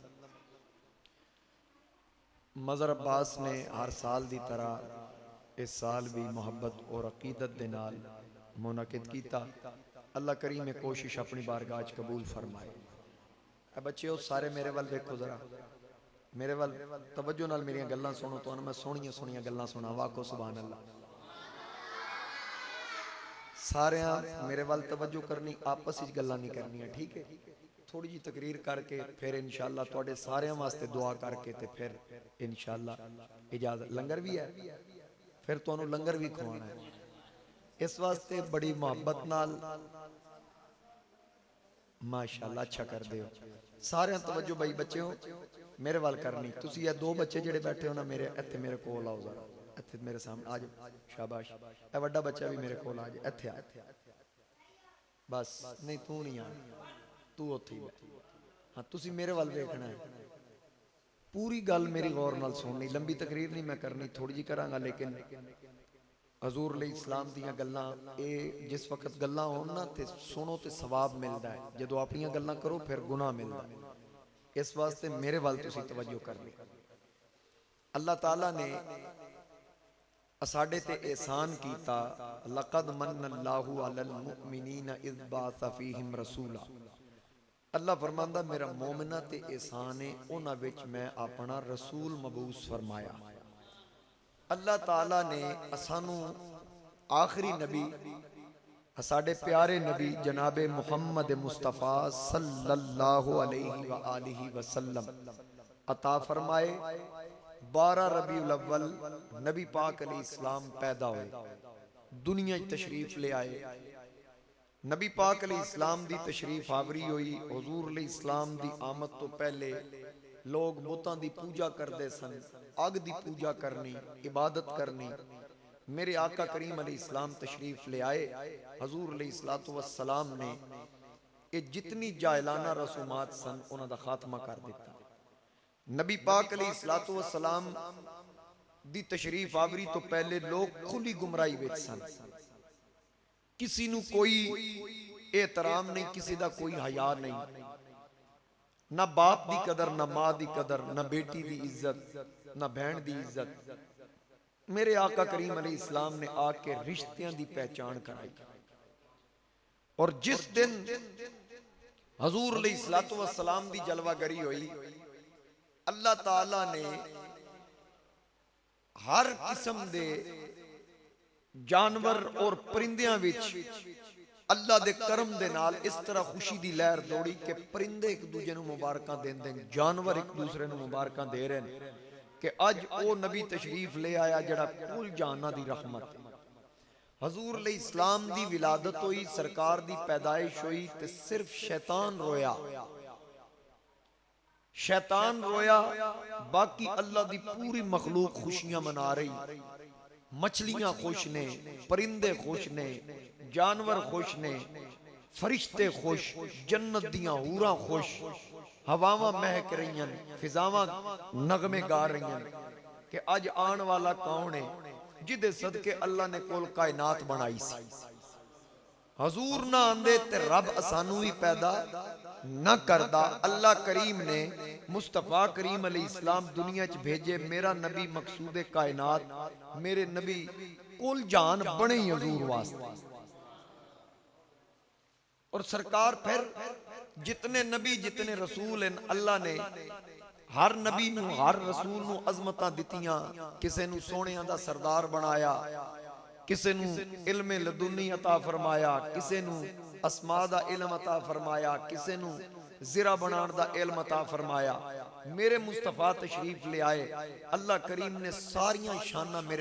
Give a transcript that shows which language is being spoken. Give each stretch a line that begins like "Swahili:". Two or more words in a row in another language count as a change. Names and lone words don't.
Punjabi: مظہر عباس نے ہر سال دی طرح اس سال بھی محبت اور عقیدت دے نال منعقد کیتا۔ اللہ کریم کوشش اپنی بارگاہ وچ قبول فرمائے۔ اے بچیو سارے میرے ول دیکھو ذرا، میرے ول توجہ نال میری گلاں سنو، تو میں سونیاں سونیاں گلاں سناواں کو سبحان اللہ۔ سارے میرے وال توجہ کرنی، آپس ہی گلاں نہیں کرنی، ٹھیک ہے؟ تھوڑی جی تقریر کر کے پھر انشاءاللہ تواڈے سارے واسطے دعا کر کے تے پھر انشاءاللہ اجازت، لنگر بھی ہے پھر تانوں لنگر بھی کھوانا ہے۔ اس واسطے بڑی محبت نال ماشاءاللہ اچھا کر دیو سارے توجہ بھائی بچے ہو میرے وال کرنی۔ تسی یہ دو بچے جڑے بیٹھے ہو نا میرے ایتھے میرے کول آؤ ذرا، ایتھے میرے سامنے آ جاؤ، شاباش۔ اے بڑا بچہ بھی میرے کول آ جائے، ایتھے آ بس، نہیں تو نہیں آ، تو اوتھے بیٹھ۔ ہاں تسی میرے وال ویکھنا ہے، پوری گل میری غور نال سننی، لمبی تقریر نہیں میں کرنی، تھوڑی جی کراں گا، لیکن حضور علیہ السلام دیاں گلاں اے جس وقت گلاں ہون نا تے سنو تے ثواب ملدا ہے، جدو اپنیاں گلاں کرو پھر گناہ ملدا ہے۔ اس واسطے میرے وال تسی توجہ کرنی۔ اللہ تعالیٰ نے اساڈے تے احسان کیتا،
Arabic: لقد من اللہ علی المؤمنین اذ بعث فیہم رسولا۔
Punjabi: اللہ فرماندا میرا مومنہ تے احسان ہے، انہاں وچ میں اپنا رسول مبعوث فرمایا۔ اللہ تعالیٰ نے اسانوں آخری نبی اساڈے پیارے نبی جناب محمد مصطفیٰ
Arabic: صلی اللہ علیہ وآلہ وسلم
Punjabi: عطا فرمائے۔ 12 ربیع الاول نبی پاک علیہ السلام پیدا ہوئے، دنیا تشریف لے آئے۔ نبی پاک علیہ السلام دی تشریف آوری ہوئی، حضور علیہ السلام دی آمد تو پہلے لوگ بتاں دی پوجا کردے سن، اگ دی پوجا کرنی، عبادت کرنی۔ میرے آقا کریم علیہ السلام تشریف لے آئے، حضور علیہ السلام نے یہ جتنی جاہلانہ رسومات سن انہاں دا خاتمہ کر دیتا۔ نبی پاک علیہ السلام دی تشریف آوری تو پہلے لوگ کھلی گمراہی وچ سن، کسی نو کوئی احترام نہیں، کسی دا کوئی حیا نہیں، نہ باپ دی قدر، نہ ماں دی قدر، نہ بیٹی دی عزت، نہ بہن دی عزت۔ میرے آقا کریم علیہ السلام نے آ کے رشتیاں دی پہچان کرائی، اور جس دن حضور علیہ السلام دی جلوہ گری ہوئی، اللہ تعالیٰ نے ہر قسم دے جانور اور پرندیاں وچ اللہ دے کرم دے نال اس طرح خوشی دی لہر دوڑی کہ پرندے ایک دوسرے نو مبارکاں دین دیں، جانور ایک دوسرے نو مبارکاں دے رہے ہیں کہ اج او نبی تشریف لے آیا جڑا کل جہاناں دی رحمت۔ حضور علیہ السلام دی ولادت ہوئی، سرکار دی پیدائش ہوئی تے صرف شیطان رویا، شیطان رویا، باقی اللہ دی پوری مخلوق خوشیاں منا رہی۔ مچھلیاں خوش نے، پرندے خوش نے، جانور خوش نے، فرشتے خوش، جنت دیاں حوراں خوش، ہواواں مہک رہی ہیں، فضاواں نغمے گا رہی ہیں کہ اج آن والا کون ہے جدے صدقے اللہ نے کل کائنات بنائی سی۔ حضور نہ آندے تے رب اسانو ہی پیدا نہ کردہ۔ اللہ کریم نے مصطفیٰ کریم علیہ السلام دنیا چ بھیجے، میرا نبی مقصود کائنات، میرے نبی کل جہان بنے ہی حضور واسطے۔ اور سرکار پھر جتنے نبی جتنے رسول ہیں اللہ نے ہر نبی نو ہر رسول نو عظمتاں دتیاں کسے نو سونیاں دا سردار بنایا کسے نو علم لدنی عطا فرمایا کسے نو اسماء دا علم عطا فرمایا کسے نو زرہ بنان دا علم عطا فرمایا میرے مصطفیٰ تشریف لے آئے اللہ کریم نے ساریاں شانہ میرے